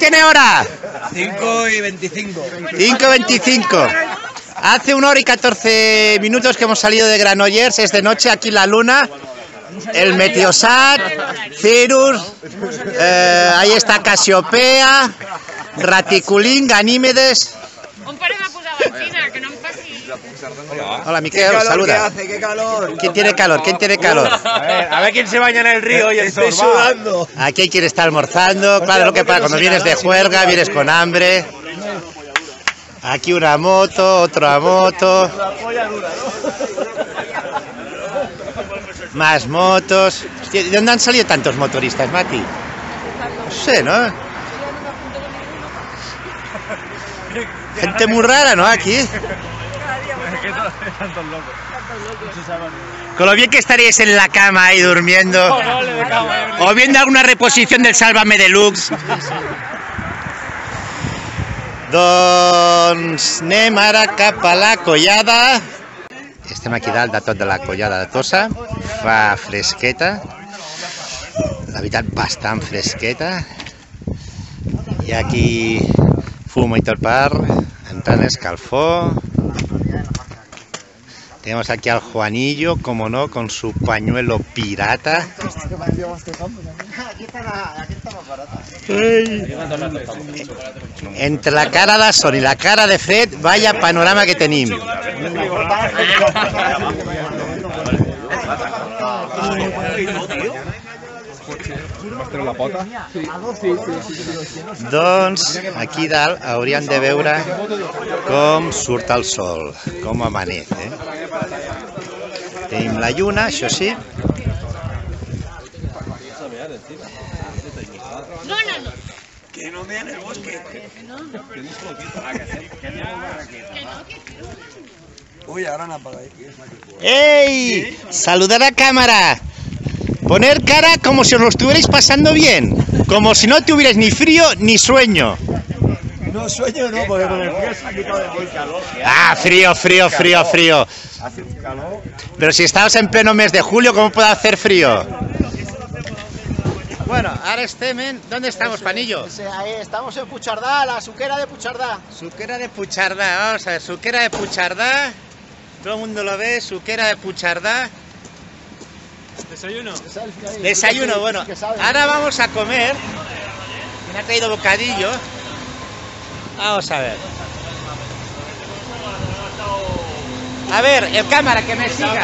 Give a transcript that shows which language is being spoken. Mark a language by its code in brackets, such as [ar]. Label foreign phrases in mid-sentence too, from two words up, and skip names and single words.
[es] 5:25. 5:25. Hace 1 hora y 14 minutos que hemos salido de Granollers, es de noche, aquí la luna, el Meteosat, Cirrus, ahí está Casiopea, Raticulín, Ganímedes. [ca] Un pare m'ha posat benzina, que no em passi. Hola, Miquel, saluda. [es] ¡Qué calor! ¿Quién tiene calor? A ver quién se baña en el río y el sol. Estoy sudando. Aquí hay quien está almorzando, claro, lo que pasa, cuando vienes de juerga, vienes con hambre. Aquí una moto, otra moto. Más motos. Hostia, ¿de dónde han salido tantos motoristas, Mati? No sé, ¿no? Gente muy rara, ¿no? Aquí. Con lo bien que estaríais en la cama ahí durmiendo. O viendo alguna reposición del Sálvame Deluxe. [ca] Doncs anem ara cap a la collada. Estem aquí dalt de tot de la collada de Tossa. Fa fresqueta. La veritat, bastant fresqueta. I aquí fumo y tot per entrar en escalfor. [es] Tenemos aquí al Juanillo, como no, con su pañuelo pirata. Entre la cara de Son y la cara de Fred, vaya panorama que tenim. [ca] Doncs aquí dalt hauríem de veure com surt el sol, com amanece. Tenim la lluna, això sí. [es] Que no vean el bosque. Uy, ahora no apaga. ¡Ey! Saludar a cámara. Poner cara como si os lo estuvierais pasando bien. Como si no tuvierais ni frío ni sueño. No, sueño no, porque con el frío se ha quitado de muy calor. Ah, frío. Hace un calor. Pero si estamos en pleno mes de julio, ¿cómo puede hacer frío? Bueno, ahora ¿dónde estamos, Panillo? Ahí estamos en Puigcerdà, la suquera de Puigcerdà. Suquera de Puigcerdà, vamos a ver, suquera de Puigcerdà. Todo el mundo lo ve, suquera de Puigcerdà. Desayuno, bueno, ahora vamos a comer. Me ha traído bocadillo. Vamos a ver. A ver, el cámara, que me siga.